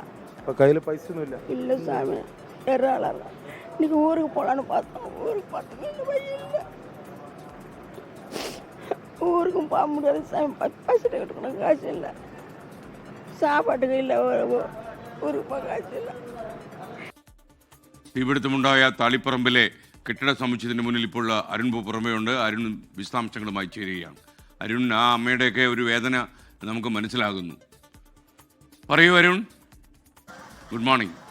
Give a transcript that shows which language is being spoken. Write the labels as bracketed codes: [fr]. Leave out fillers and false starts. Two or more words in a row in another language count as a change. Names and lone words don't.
[ta] இப்போ கையில் பைசனும் இல்லை. இல்லை சாமி, எறாளர் இன்றைக்கி ஊருக்கு போகலான்னு பார்த்தோம். ஊருக்கு பார்த்தோம் இல்லை, ஊருக்கும் போக முடியாது சாமி. 10 பைசா கட்டணும் காசு இல்லை, சாப்பாட்டுக்கு இல்லை, ஊருக்கு போக காசு இல்லை. [ml] തീപിടുത്തമുണ്ടായ തളിപ്പറമ്പിലെ കെട്ടിട സമുച്ചയത്തിന് മുന്നിൽ ഇപ്പോൾ അരുൺ പുറമേയുണ്ട്. അരുൺ വിശദാംശങ്ങളുമായി ചേരുകയാണ്. അരുൺ, ആ അമ്മയുടെയൊക്കെ ഒരു വേദന നമുക്ക് മനസ്സിലാകുന്നു. പറയൂ അരുൺ. [en] good morning.